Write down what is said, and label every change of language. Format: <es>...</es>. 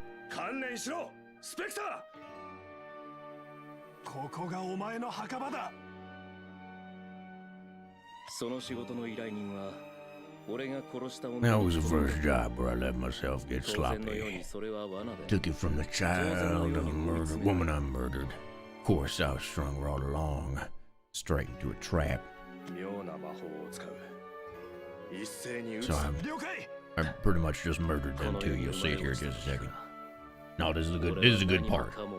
<ja>観念しろスペクターここがお前の墓場だその仕事の依頼人は俺が殺した</ja> <en>That was the first job where I let myself get sloppy. Took it from the child of a murdered woman I murdered. Of course, I was strung right along, straight into a trap.</en> <ja>妙な魔法を使う一斉に撃つ</ja> <en>So</en> <ja>了解</ja> <en>I pretty much just murdered them too. You'll see it here in just a second. No, this is a good part.</en>